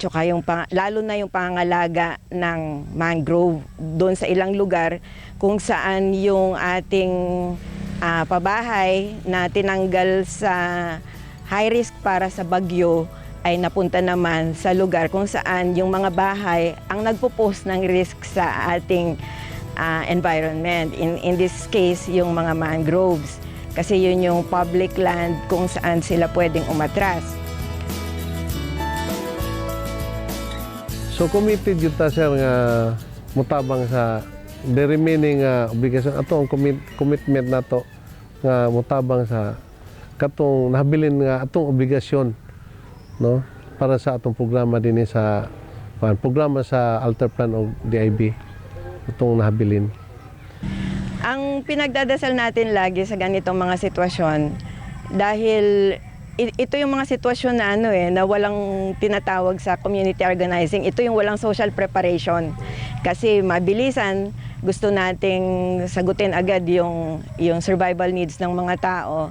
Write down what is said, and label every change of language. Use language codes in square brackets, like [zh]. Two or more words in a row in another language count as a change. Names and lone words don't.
[tl] saka lalo na yung pangangalaga ng mangrove doon sa ilang lugar kung saan yung ating pabahay na tinanggal sa [en] high risk [tl] para sa bagyo ay napunta naman sa lugar kung saan yung mga bahay ang nagpo-pose ng risk sa ating environment. [en] In this case, [tl] yung mga mangroves. Kasi yun yung [en] public land [tl] kung saan sila pwedeng umatras. [ceb] So committed yun ta sir nga mutabang sa [en] the remaining [ceb] obligasyon ato ang commitment nato nga mutabang sa katong nahabilin nga atong obligasyon, no, para sa atong programa dinhi sa programa sa Alter Plan o DIB itong nahabilin. [tl] Ang pinagdadasal natin lagi sa ganitong mga sitwasyon dahil ito yung mga sitwasyon na na walang tinatawag sa [en] community organizing. [tl] Ito yung walang [en] social preparation. [tl] Kasi mabilisan, gusto nating sagutin agad yung [en] survival needs [tl] ng mga tao.